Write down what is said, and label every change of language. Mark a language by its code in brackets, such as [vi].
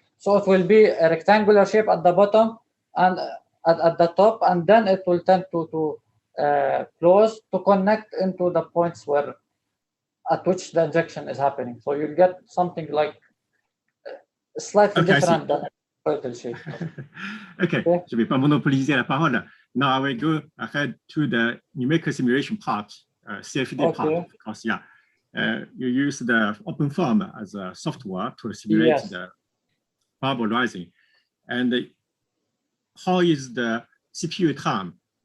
[en] So it will be a rectangular shape at the bottom and at the top, and then it will tend to close to connect into the points at which the injection is happening. So you'll get something like slightly different than ellipsoidal shape. [fr] Okay, je ne vais pas monopoliser la parole. [en] Now I will go ahead to the numerical simulation part, CFD part, of course, yeah. you use the OpenFOAM as a software to simulate Yes. the bubble rising. And how is the CPU time?